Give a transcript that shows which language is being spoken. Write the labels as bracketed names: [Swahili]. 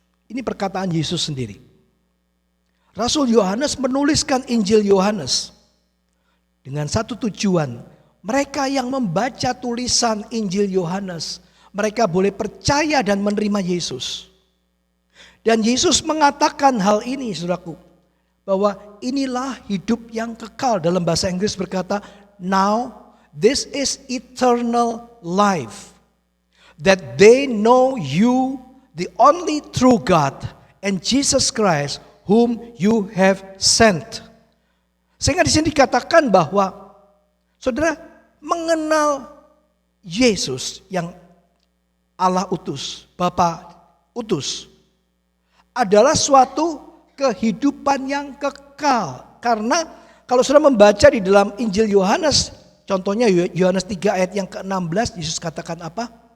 [Indonesian] Ini perkataan Yesus sendiri. Rasul Yohanes menuliskan Injil Yohanes dengan satu tujuan. Mereka yang membaca tulisan Injil Yohanes, mereka boleh percaya dan menerima Yesus. Dan Yesus mengatakan hal ini, saudaraku, bahwa inilah hidup yang kekal. Dalam bahasa Inggris berkata, [English] now this is eternal life, that they know you, the only true God, and Jesus Christ, whom you have sent. [Indonesian] Sehingga di sini dikatakan bahwa saudara mengenal Yesus yang Allah utus, Bapa utus, adalah suatu kehidupan yang kekal. Karena kalau saudara membaca di dalam Injil Yohanes, contohnya Yohanes 3 ayat yang ke-16, Yesus katakan apa?